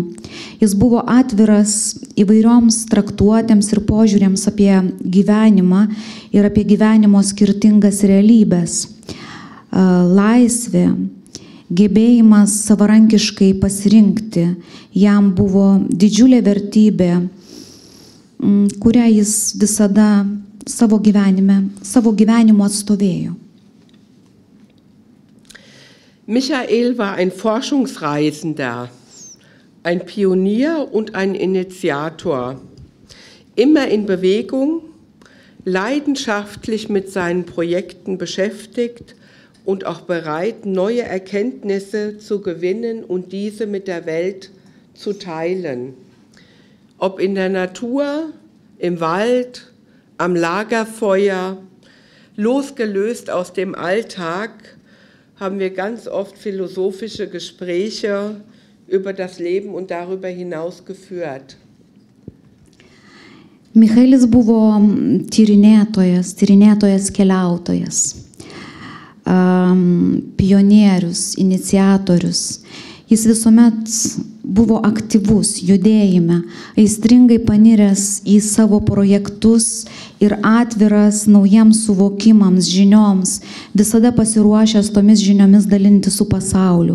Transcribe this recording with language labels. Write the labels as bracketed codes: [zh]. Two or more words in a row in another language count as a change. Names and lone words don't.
[lt] Jis buvo atviras įvairioms traktuotėms ir požiūrėms apie gyvenimą ir apie gyvenimo skirtingas realybės. Laisvė, gebėjimas savarankiškai pasirinkti, jam buvo didžiulė vertybė, kurią jis visada savo gyvenimo atstovėjo. [de] Michael war ein Forschungsreisender, ein Pionier und ein Initiator, immer in Bewegung, leidenschaftlich mit seinen Projekten beschäftigt und auch bereit, neue Erkenntnisse zu gewinnen und diese mit der Welt zu teilen. Ob in der Natur, im Wald, am Lagerfeuer, losgelöst aus dem Alltag, haben wir ganz oft philosophische Gespräche über das Leben und darüber hinaus geführt. [lt] Michaelis buvo tyrinėtojas, keliautojas, pionierius, iniciatorius. Jis visuomet buvo aktyvus judėjime, aistringai paniręs į savo projektus ir atviras naujiems suvokimams, žinioms, visada pasiruošęs tomis žiniomis dalinti su pasauliu.